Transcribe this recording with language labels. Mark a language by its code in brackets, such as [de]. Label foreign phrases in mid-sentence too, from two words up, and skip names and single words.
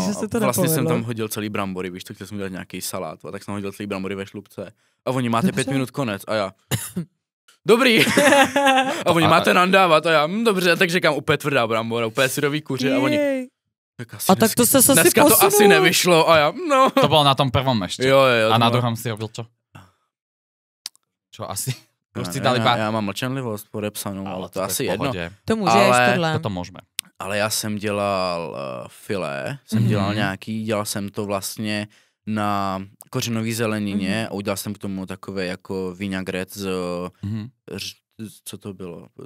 [cs] Vlastně jsem tam hodil celý brambory, víš, tak chtěl jsem udělat nějaký salát, a tak jsem hodil celý brambory ve šlupce. A oni máte 5 minut konec, a já... Dobrý. A oni máte nandávat, a já, dobře, tak říkám, úplně tvrdá brambora, úplně syrový kuře, a oni... Tak to se asi dneska posunulo. To asi nevyšlo, a já, no. [sk] To bylo na tom prvom ešte. [cs] Jo. [sk] A na druhom si robil čo? Čo asi? [cs] Já mám mlčenlivost podepsanou, ale to asi jedno. To můžeš, tohle. To můžeme. Ale já jsem dělal filé, dělal jsem to vlastně na kořenový zelenině a udělal jsem k tomu takové jako vinagret co to bylo?